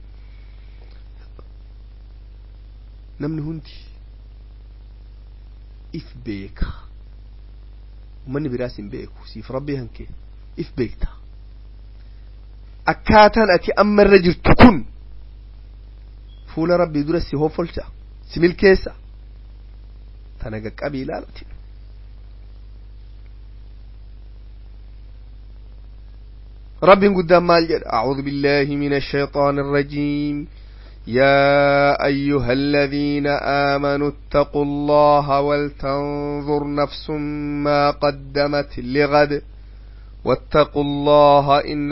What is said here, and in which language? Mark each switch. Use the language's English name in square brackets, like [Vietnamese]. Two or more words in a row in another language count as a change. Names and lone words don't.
[Oromo] namni hundi if beeka ummanni biraas hin beeku siif rabbii hankee if beekta akkaataan ati amma irra jirtu kun fuula rabbii dura si hoffolcha si milkeessa tana qaqqabii ilaalati [Arabic] رب قدام مال أعوذ بالله من الشيطان الرجيم يا أيها الذين آمنوا اتقوا الله ولتنظر نفس ما قدمت لغد واتقوا الله إن